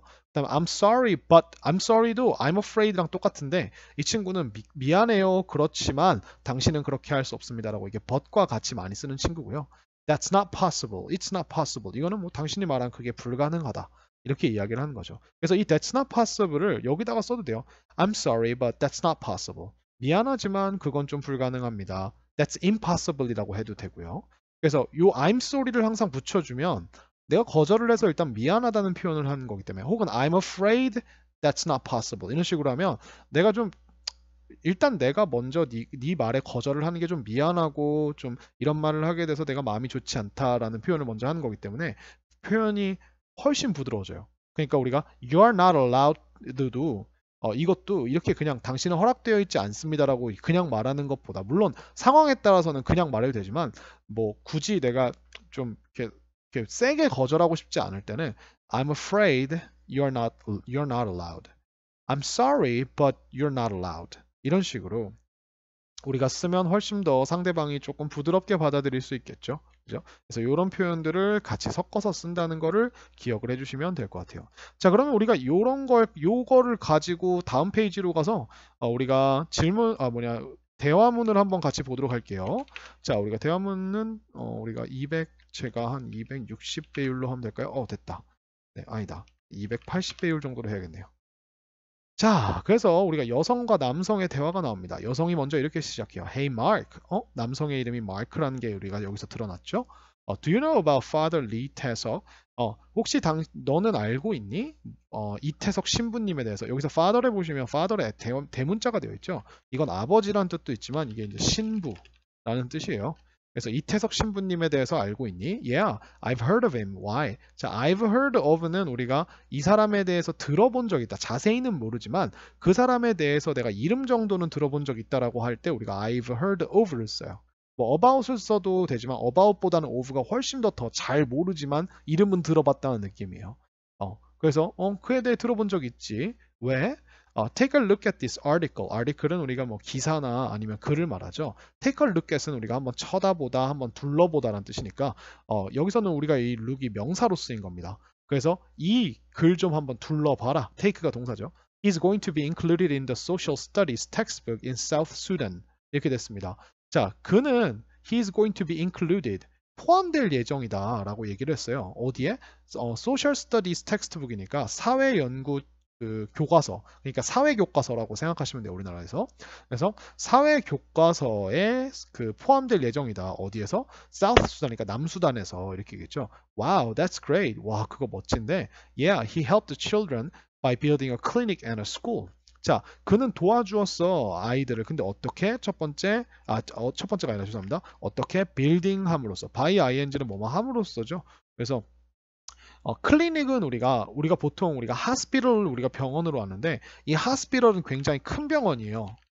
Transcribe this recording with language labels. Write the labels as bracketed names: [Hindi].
[Korean] 그 다음에 [English] I'm sorry but [Korean] I'm sorry도 I'm afraid랑 똑같은데 이 친구는 미안해요 그렇지만 당신은 그렇게 할 수 없습니다라고 이게 but과 같이 많이 쓰는 친구고요. [English] That's not possible. It's not possible. [Korean] 이거는 뭐 당신이 말한 그게 불가능하다. 이렇게 이야기를 하는 거죠. 그래서 이 [English] that's not possible [Korean] 을 여기다가 써도 돼요. [English] I'm sorry, but that's not possible. [Korean] 미안하지만 그건 좀 불가능합니다. [English] That's impossible [Korean] 이라고 해도 되고요. 그래서 요 I'm sorry를 항상 붙여주면 내가 거절을 해서 일단 미안하다는 표현을 하는 거기 때문에 혹은 [English] I'm afraid that's not possible [Korean] 이런 식으로 하면 내가 좀 일단 내가 먼저 네 말에 거절을 하는 게 좀 미안하고 좀 이런 말을 하게 돼서 내가 마음이 좋지 않다라는 표현을 먼저 하는 거기 때문에 표현이 훨씬 부드러워져요. 그러니까 우리가 you are not alloved도 이것도 이렇게 그냥 당신은 허락되어 있지 않습니다라고 그냥 말하는 것보다 물론 상황에 따라서는 그냥 말해도 되지만 뭐 굳이 내가 좀 이렇게 세게 거절하고 싶지 않을 때는 [English] I'm afraid you're not allowed. I'm sorry, but you're not allowed. [Korean] 이런 식으로 우리가 쓰면 훨씬 더 상대방이 조금 부드럽게 받아들일 수 있겠죠. 그죠? 그래서 이런 표현들을 같이 섞어서 쓴다는 거를 기억을 해주시면 될 것 같아요. 자, 그러면 우리가 요거를 가지고 다음 페이지로 가서 우리가 대화문을 한번 같이 보도록 할게요. 자, 우리가 대화문은 우리가 제가 한 260배율로 하면 될까요? 됐다. 네, 아니다. 280배율 정도로 해야겠네요. 자, 그래서 우리가 여성과 남성의 대화가 나옵니다. 여성이 먼저 이렇게 시작해요. [English] Hey Mark. [Korean] 남성의 이름이 마크라는 게 우리가 여기서 드러났죠? [English] Do you know about Father Lee 태석? [Korean] 혹시 너는 알고 있니? 이태석 신부님에 대해서. 여기서 father에 보시면 father의 대문자가 되어 있죠. 이건 아버지란 뜻도 있지만 이게 이제 신부라는 뜻이에요. 그래서 이태석 신부님에 대해서 알고 있니? [English] Yeah, I've heard of him. Why? [Korean] 자, I've heard of는 우리가 이 사람에 대해서 들어본 적 있다. 자세히는 모르지만 그 사람에 대해서 내가 이름 정도는 들어본 적 있다라고 할 때 우리가 I've heard of를 써요. 뭐 about을 써도 되지만 about보다는 of가 훨씬 더 잘 모르지만 이름은 들어봤다는 느낌이에요. 그래서 그에 대해 들어본 적 있지. 왜? [English] Take a look at this article. [Korean] article은 우리가 뭐 기사나 아니면 글을 말하죠. Take a look at은 우리가 한번 쳐다보다, 한번 둘러보다라는 뜻이니까 여기서는 우리가 이 look이 명사로 쓰인 겁니다. 그래서 이 글 좀 한번 둘러봐라. take가 동사죠. [English] is going to be included in the social studies textbook in South Sudan. [Korean] 이렇게 됐습니다. 자, 그는 [English] he is going to be included. [Korean] 포함될 예정이다 라고 얘기를 했어요. 어디에? Social Studies 텍스트북이니까 사회연구 그 교과서, 그러니까 사회교과서라고 생각하시면 돼요, 우리나라에서. 그래서 사회교과서에 그 포함될 예정이다. 어디에서? South Sudan, 그러니까 남수단에서 이렇게 얘기했죠. [English] Wow, that's great. [Korean] 와, 그거 멋진데. [English] Yeah, he helped the children by building a clinic and a school. [Korean] 자, 그는 도와주었어 아이들을. 근데 어떻게? 첫 번째가 아니라 죄송합니다. 어떻게? 빌딩함으로써. by ing는 뭐뭐 함으로써죠. 그래서 클리닉은 우리가 보통 우리가 하스피털을 우리가 병원으로 하는데 이 하스피털은 굉장히 큰 병원이에요.